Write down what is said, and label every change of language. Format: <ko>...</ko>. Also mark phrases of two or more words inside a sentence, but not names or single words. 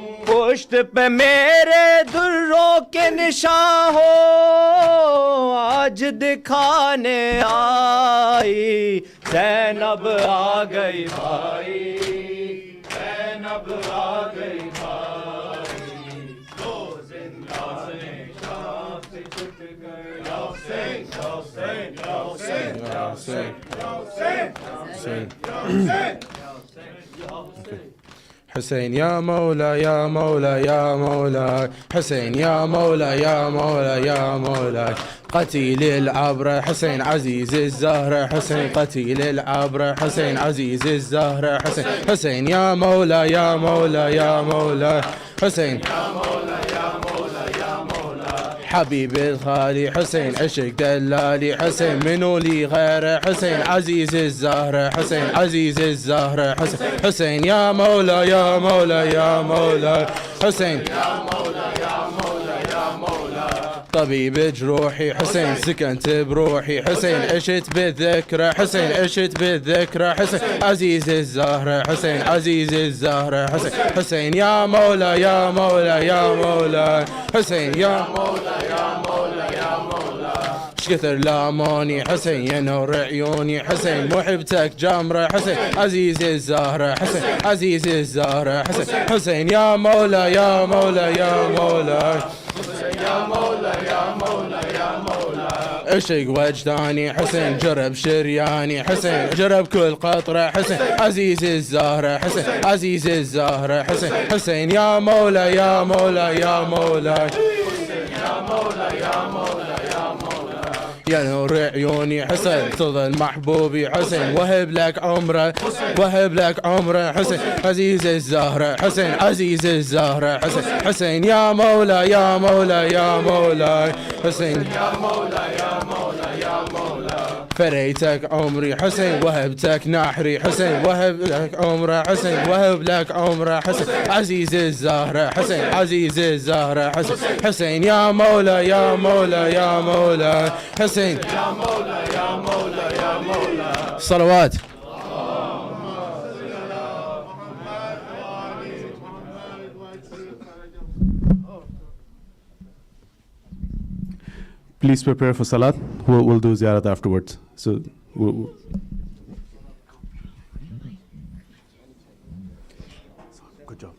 <ur>پشت پہ میرے دروں کے نشاں ہو، آج دکھانے آئی، زینب آ گئی بھائی، زینب آ گئی بھائی، دو زندان شام سے چھٹ گئے، یا حسین یا حسین یا حسین یا حسین</ur> <ar>حسين يا مولا يا مولا يا مولا، حسين يا مولا يا مولا يا مولا، قتيل العبرة حسين عزيز الزهرة، حسين قتيل العبرة حسين عزيز الزهرة، حسين حسين يا مولا يا مولا يا مولا، حسين يا مولا يا مولا يا مولا، حبيب الخالي حسين عشق دلالي، حسين منو لي غيره، حسين عزيز الزهرة، حسين عزيز الزهرة، حسين حسين يا مولا يا مولا يا مولا، حسين يا مولا يا مولا يا مولا، طبيب جروحي حسين سكنت بروحي، حسين عشت بالذكرى، حسين عشت بالذكرى، حسين عزيز الزهرة، حسين عزيز الزهرة، حسين حسين يا مولا يا مولا يا مولا، حسين يا مولا يا مولا يا مولا، ايش كثر لاموني حسين يا نور عيوني حسين محبتك جمرة حسين عزيز الزهرة حسين عزيز الزهرة حسين حسين يا مولا يا مولا يا مولا يا مولا يا مولا يا مولا عشق وجداني حسين جرب شرياني حسين جرب كل قطرة حسين عزيز الزهرة حسين عزيز الزهرة حسين حسين يا مولا يا مولا يا مولا يا مولا يا مولا يا مولا يا نور عيوني حسين تظل محبوبي حسين وهب لك عمره وهب لك عمره حسين عزيز الزهرة حسين عزيز الزهرة حسين حسين يا مولا يا مولا يا مولا حسين يا مولا يا مولا يا مولا فريتك عمري حسين وهبتك نحري حسين وهب لك عمره حسين وهب لك عمره حسين عزيز الزهرة حسين عزيز الزهرة حسين حسين يا مولا يا مولا يا مولا حسين يا مولا يا مولا يا مولا صلوات.</ar> <en>Please prepare for Salat. We'll do Ziyarat afterwards. So, good job.</en>